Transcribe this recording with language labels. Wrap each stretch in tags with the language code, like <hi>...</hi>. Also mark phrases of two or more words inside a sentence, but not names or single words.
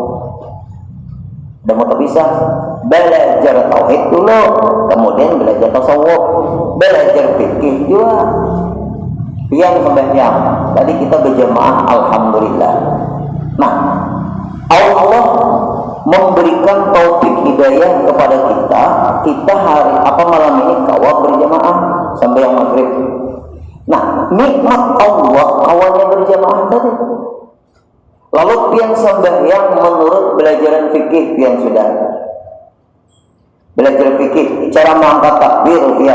<id>Dan mau terpisah, belajar tauhid dulu, kemudian belajar tasawuf, belajar fikih juga. Yang sembahyang tadi kita berjamaah, alhamdulillah. Nah, Allah memberikan taufik hidayah kepada kita. Kita hari malam ini kawat berjamaah sampai yang maghrib. Nah, nikmat Allah awalnya berjamaah tadi. Lalu pian sembahyang menurut belajaran fikih pian sudah. Belajar fikih, cara mengangkat takbir ya.</id>